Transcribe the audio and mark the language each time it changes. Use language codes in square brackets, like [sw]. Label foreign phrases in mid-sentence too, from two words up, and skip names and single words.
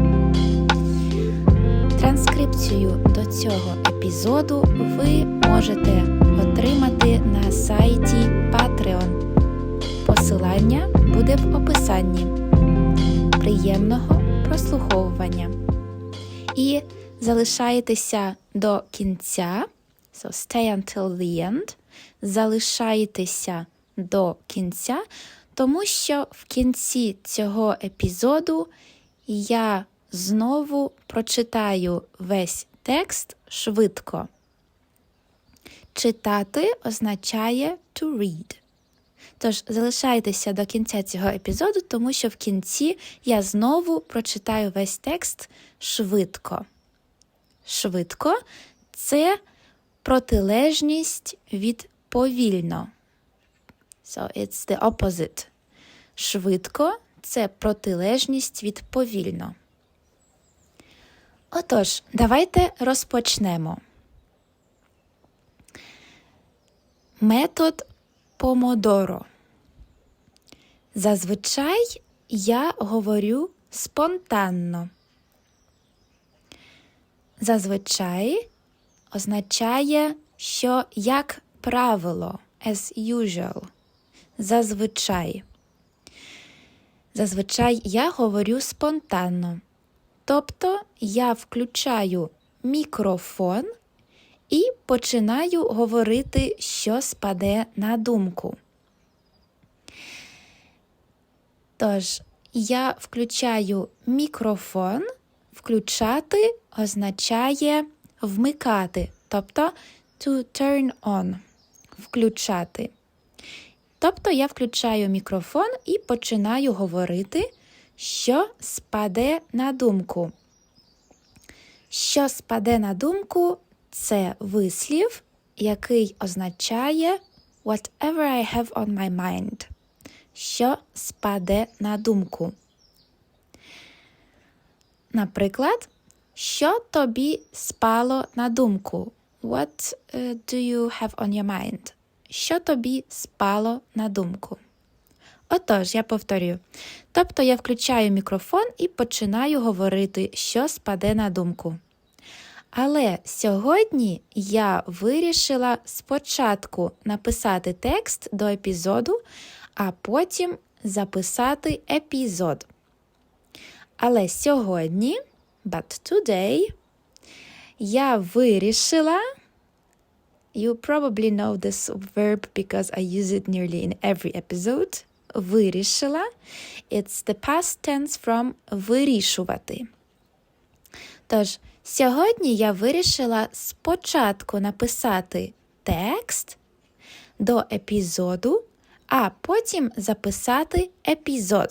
[uk] Транскрипцію до цього епізоду ви можете отримати на сайті Patreon. Посилання буде в описанні. Приємного прослуховування. І залишайтеся до кінця, [en] so stay until the end, [uk] залишайтеся до кінця, тому що в кінці цього епізоду я знову прочитаю весь текст швидко. Читати означає [en] to read. [uk] Тож залишайтеся до кінця цього епізоду, тому що в кінці я знову прочитаю весь текст швидко. Швидко – це протилежність від повільно. [en] So it's the opposite. [uk] Швидко – це протилежність від повільно. Отож, давайте розпочнемо. Метод помодоро. Зазвичай я говорю спонтанно. Зазвичай означає, що як правило, [en] as usual. [uk] Зазвичай. Зазвичай я говорю спонтанно. Тобто я включаю мікрофон і починаю говорити, що спаде на думку. Тож, я включаю мікрофон. Включати означає вмикати, тобто [en] to turn on, [uk] включати. Тобто я включаю мікрофон і починаю говорити, що спаде на думку. Що спаде на думку – це вислів, який означає [en] whatever I have on my mind. [uk] Що спаде на думку. Наприклад, що тобі спало на думку? [en] What do you have on your mind? [uk] Що тобі спало на думку? Отож, я повторюю. Тобто я включаю мікрофон і починаю говорити, що спаде на думку. Але сьогодні я вирішила спочатку написати текст до епізоду, а потім записати епізод. Але сьогодні, [en] but today, [uk] я вирішила, [en] you probably know this verb because I use it nearly in every episode, вирішила, it's the past tense from вирішувати. [uk] Тож, сьогодні я вирішила спочатку написати текст до епізоду, а потім записати епізод.